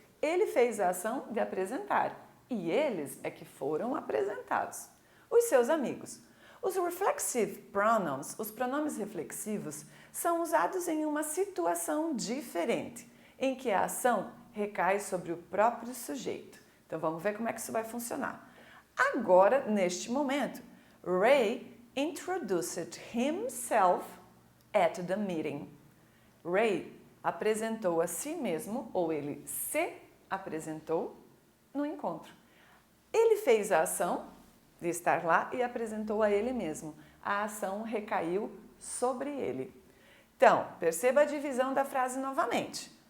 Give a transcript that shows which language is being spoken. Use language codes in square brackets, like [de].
[pt] Ele fez a ação de apresentar e eles é que foram apresentados, os seus amigos. Os reflexive pronouns, os pronomes reflexivos, são usados em uma situação diferente, em que a ação recai sobre o próprio sujeito. Então vamos ver como é que isso vai funcionar. Agora, neste momento, [en] Ray introduced himself at the meeting. [pt] Ray apresentou a si mesmo, ou ele se apresentou no encontro. Ele fez a ação de estar lá e apresentou a ele mesmo. A ação recaiu sobre ele. Então, perceba a divisão da frase novamente.